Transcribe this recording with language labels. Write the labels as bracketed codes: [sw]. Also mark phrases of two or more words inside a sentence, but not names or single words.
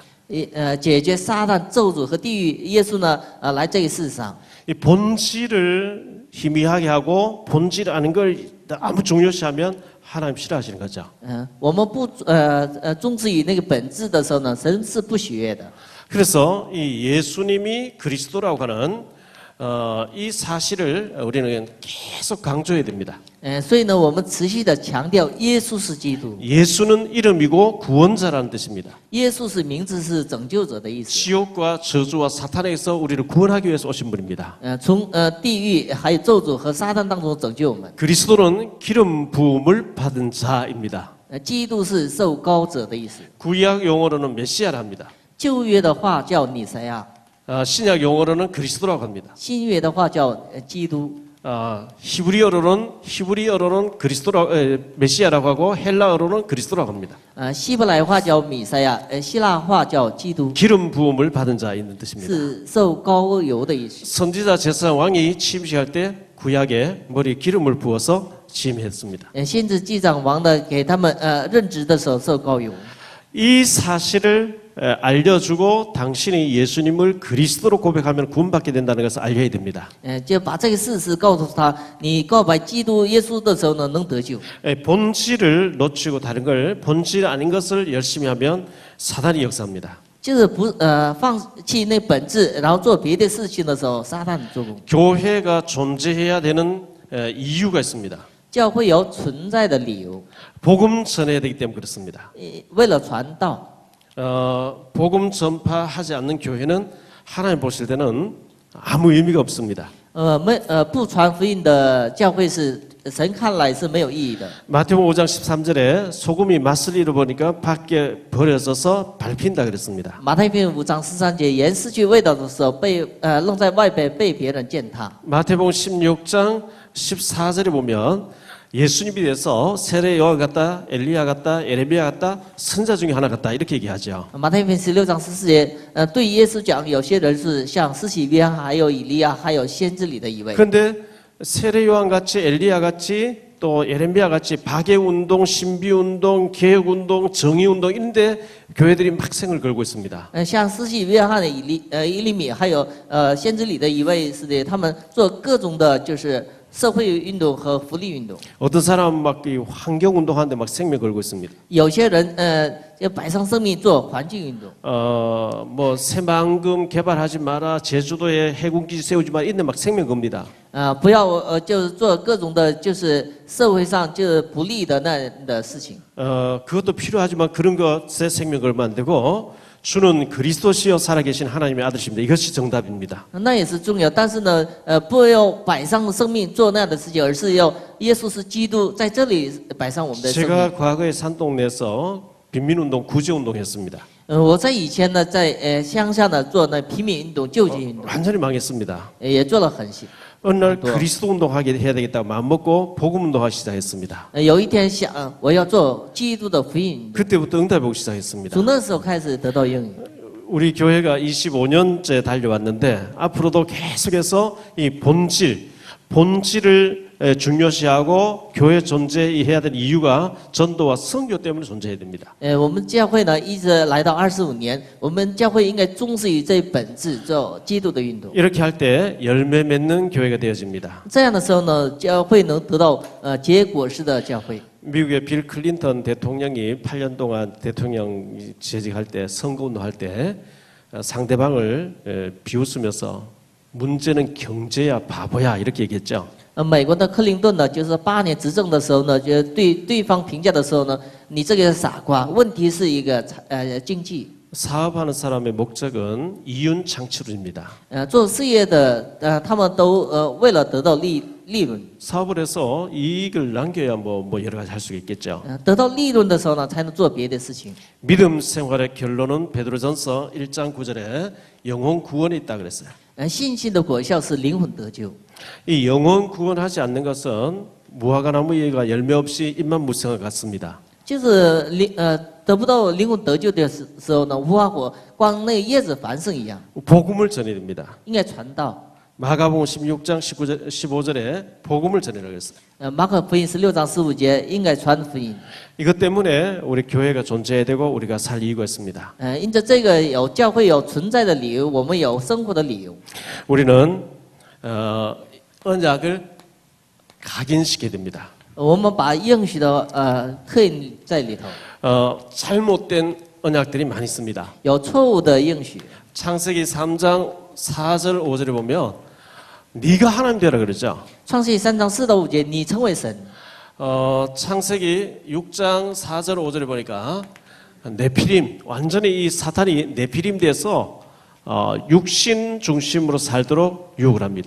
[zh] 解决撒旦、咒诅和地狱，耶稣呢，来这个世上。 [ko] 이 본질을 희미하게 하고 본질 아는 걸 아무 중요시하면 하나님 싫어하시는 거죠. [zh] 我们不重视于那个本质的时候呢，神是不喜悦的。 [ko] 그래서 이 예수님이 그리스도라고 하는 이 사실을 우리는 계속 강조해야 됩니다. [zh] 所以呢，我们持续的强调耶稣是基督。 [ko] 예수는 이름이고 구원자라는 뜻입니다. [zh] 耶稣是名字，是拯救者的意思。 [ko] 지옥과 저주와 사탄에서 우리를 구원하기 위해서 오신 분입니다. [zh] 从地狱还有咒诅和撒旦当中拯救我们。 [ko] 그리스도는 기름 부음을 받은 자입니다. [zh] 基督是受膏者的意思。 [ko] 구약 용어로는 메시아랍니다. [zh] 旧约的话叫弥赛亚， [ko] 신약 용어로는 그리스도라고 합니다. [zh] 新约的话叫基督。 [ko] 히브리어로는 메시아라고 하고 헬라어로는 그리스도라고 합니다. [zh] 希伯来话叫弥赛亚，希腊话叫基督， [ko] 기름 부음을 받은 자 있는 뜻입니다. [zh] 是受膏油的意思。 [ko] 선지자 제사장 왕이 침식할 때 구약에 머리에 기름을 부어서 취임했습니다. [zh] 先知记长王呢给他们任职的时候受膏油。 [ko] 이 사실을 알려주고 당신이 예수님을 그리스도로 고백하면 구원받게 된다는 것을 알려야 됩니다. [zh] 就把这个事实告诉他，你告白基督耶稣的时候呢，能得救。 [ko] 본질을 놓치고 다른 걸 본질 아닌 것을 열심히 하면 사단이 역사합니다. [zh] 就是不放弃那本质，然后做别的事情的时候，撒旦做工。 [ko] 교회가 존재해야 되는 이유가 있습니다. [zh] 教会有存在的理由， [ko] 복음 전해야 되기 때문에 그렇습니다. [zh] 为了传道。 [ko] 복음 전파하지 않는 교회는 하나님 보실 때는 아무 의미가 없습니다. [zh] 不传福音的教会是神看来是没有意义的。 [ko] 마태복음 5장 13절에 소금이 맛을 잃어보니까 밖에 버려져서 밟힌다 그랬습니다. [zh] 马太福音5章13节，盐失去味道的时候被扔在外边，被别人践踏。 [ko] 마태복음 16장 14절에 보면 예수님에 대해서 세례 요한 같다, 엘리야 같다, 예레미야 같다, 선자 중에 하나 같다 이렇게 얘기하죠. [zh] 马太福音16章14节，对耶稣讲，有些人是像施洗约翰，还有以利亚，还有先知里的一位。 [ko] 그런데 세례 요한 같이 엘리야 같이 또 예레미야 같이 박해 운동, 신비 운동, 개혁 운동, 정의 운동 이런데 교회들이 막 생을 걸고 있습니다. [zh] 像施洗约翰的以利米，还有先知里的一位是的，他们做各种的，就是社会运动和福利运动。 [ko] 어떤 사람은 막 환경 운동하는데 막 생명 걸고 있습니다. [zh] 有些人就摆上生命做环境运动。 [ko] 뭐 새만금 개발하지 마라, 제주도에 해군기지 세우지 마라 이런데 막 생명 겁니다. [zh] 不要就是做各种的，就是社会上就是不利的那的事情。 [ko] 그것도 필요하지만 그런 것에 생명 걸면 안 되고 주는 그리스도시여 살아계신 하나님의 아들이십니다. 이것이 정답입니다. [zh] 那也是重要，但是呢，不要摆上生命做那样的事情，而是要耶稣是基督，在这里摆上我们的生命。 [ko] 제가 과거에 산동네에서 빈민운동, 구제운동 했습니다. [zh] 我在以前呢，在乡下呢做那平民运动、救济运动， [ko] 완전히 망했습니다. [zh] 也做了很辛。 [ko] 어느 날 그리스도 운동하게 해야 되겠다고 마음먹고 복음 운동하기 시작했습니다. [zh] 有一天想，我要做基督的福音运动， [ko] 그때부터 응답이 오기 시작했습니다. [zh] 从那时候开始得到应允。 [ko] 우리 교회가 25년째 달려왔는데 앞으로도 계속해서 이 본질을 중요시하고 교회 존재해야 될 이유가 전도와 선교 때문에 존재해야 됩니다. [zh] 我们教会呢一直来到25年，我们教会应该重视于这本质，做基督的运动。 [ko] 이렇게 할 때 열매 맺는 교회가 되어집니다. [zh] 这样的时候呢，教会能得到结果式的教会。 [ko] 미국의 빌 클린턴 대통령이 8년 동안 대통령 재직할 때 선거운동할 때 상대방을 비웃으면서 문제는 경제야 바보야 이렇게 얘기했죠. [zh] 美国的克林顿呢，就是8年执政的时候呢，就对对方评价的时候呢，你这个傻瓜，问题是一个经济。 [ko] 사업하는 사람의 목적은 이윤 창출입니다. [zh] 做事业的他们都为了得到利润。 [ko] 사업을 해서 이익을 남겨야 뭐 여러 가지 할 수가 있겠죠. [zh] 得到利润的时候呢，才能做别的事情。 [ko] 믿음 생활의 결론은 베드로전서 1장 9절에 영혼 구원이 있다 그랬어요. [zh] 信心的果效是灵魂得救。 [ko] 이 영혼 구원하지 않는 것은 무화과나무가 열매 없이 잎만 무성과 같습니다. [zh] 就是得不到灵魂得救的时候呢，无花果光那个叶子繁盛一样， [ko] 복음을 전해야 됩니다. [zh] 应该传道。 [ko] 마가복음 16장 15절에 복음을 전해라 그랬어요. [zh] 马可福音16章15节应该传福音。 [ko] 이것 때문에 우리 교회가 존재해야 되고 우리가 살 이유가 있습니다. [zh] 因着这个有教会有存在的理由，我们有生活的理由。 [ko] 우리는 언약을 각인시켜야 됩니다. [zh] 我们把应许的刻印在里头， [ko] 잘못된 언약들이 많이 있습니다. [zh] 有错误的应许。 [ko] 창세기 3장 4절 5절에 보면 네가 하나님 되라 그러죠. [zh] 创世记3章4到5节，你成为神。 [ko] 창세기 6장 4절 5절에 보니까 네피림 완전히 이 사탄이 네피림 돼서 육신 중심으로 살도록 유혹을 합니다.